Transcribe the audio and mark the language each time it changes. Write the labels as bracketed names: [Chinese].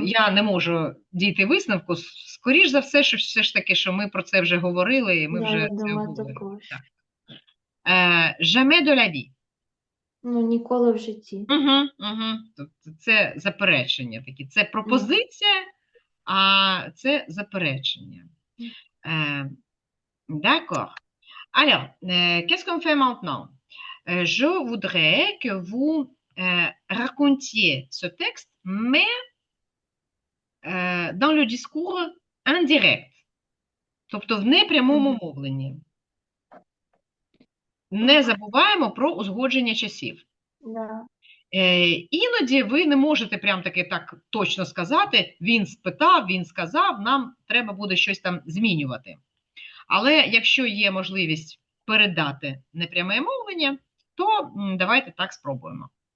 [Ukrainian] я не можу дійти висновку, скоріш за все, що все ж таки, що ми про це вже говорили, і ми Да, вже я це думаю, обговорили. також. Так. [French] Jamais de la vie. [Ukrainian] Ну, ніколи в житті. Тобто це заперечення такі. Це пропозиція, а це заперечення. [French] D'accord. Alors, qu'est-ce qu'on fait maintenant? Je voudrais que vous racontiez ce texte mais dans le discours indirect, [Ukrainian] тобто в непрямому мовленні. Не забуваємо про узгодження часів. Да. Іноді ви не можете прям таки так точно сказати, він спитав, він сказав, нам треба буде щось там змінювати. Але якщо є можливість передати непряме мовлення, то давайте так спробуємо.